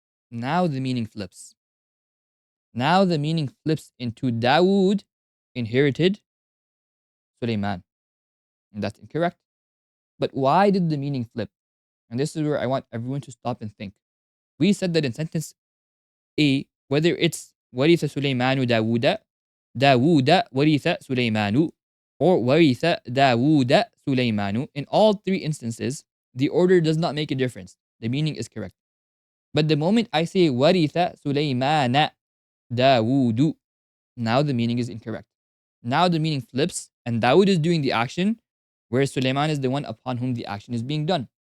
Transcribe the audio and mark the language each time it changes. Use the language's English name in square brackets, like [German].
[English] Now the meaning flips. Now the meaning flips into Dawood inherited Sulaiman. And that's incorrect. But why did the meaning flip? And this is where I want everyone to stop and think. We said that in sentence A, whether it's [Arabic] Waritha Sulaymanu Dawuda, Dawuda Waritha Sulaymanu, or وَرِثَ دَاوُودَ سُلَيْمَانُ. [English] In all three instances, the order does not make a difference. The meaning is correct. But the moment I say [Arabic] وَرِثَ سُلَيْمَانَ دَاوُودُ, [English] now the meaning is incorrect. Now the meaning flips, and Dawood is doing the action, whereas Sulaiman is the one upon whom the action is being done.